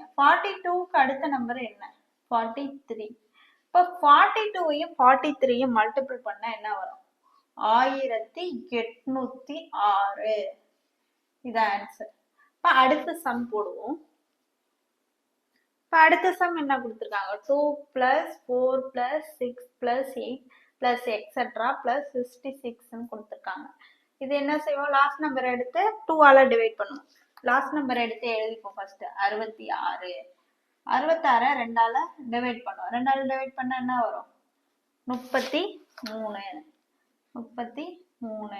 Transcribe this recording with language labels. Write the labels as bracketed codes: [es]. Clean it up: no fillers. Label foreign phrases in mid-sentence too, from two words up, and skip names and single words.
[ta] 42க்கு அடுத்த நம்பர் என்ன? 43. இப்ப 42வையும் 43யும் மல்டிபிள் பண்ணா என்ன வரும்? 1806. இதான் ஆன்சர். இப்ப அடுத்த சம் போடுவோம். இப்ப அடுத்த சம் என்ன கொடுத்திருக்காங்க? [en] 2 plus 4 plus 6 plus 8 plus etc plus 66 கொடுத்திருக்காங்க. [ta] இது என்ன செய்வோம்? [en] last number [ta] எடுத்து 2ஆல டிவைட் பண்ணுவோம். [en] last number [ta] எடுத்து எழுதிப்போம். ஃபர்ஸ்ட் 66. 66 2ஆல டிவைட் பண்ணுவோம். 2ஆல டிவைட் பண்ணா என்ன வரும்? 33. 33.